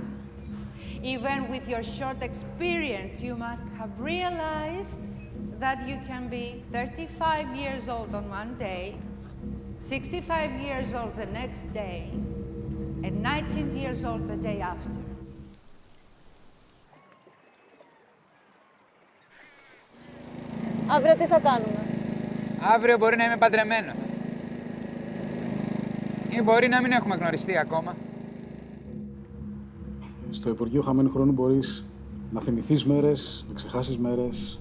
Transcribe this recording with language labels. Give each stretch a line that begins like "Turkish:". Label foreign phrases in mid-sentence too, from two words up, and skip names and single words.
English: Even with your short experience, you must have realized that you can be 35 years old on one day, 65 years old the next day, and 19 years old the day after.
Greek: Αύριο τι θα κάνουμε? Αύριο μπορεί να είμαι παντρεμένος. Ή μπορεί να μην έχουμε γνωριστεί ακόμα. Στο Υπουργείο Χαμένου Χρόνου μπορείς να θυμηθείς μέρες, να ξεχάσεις μέρες.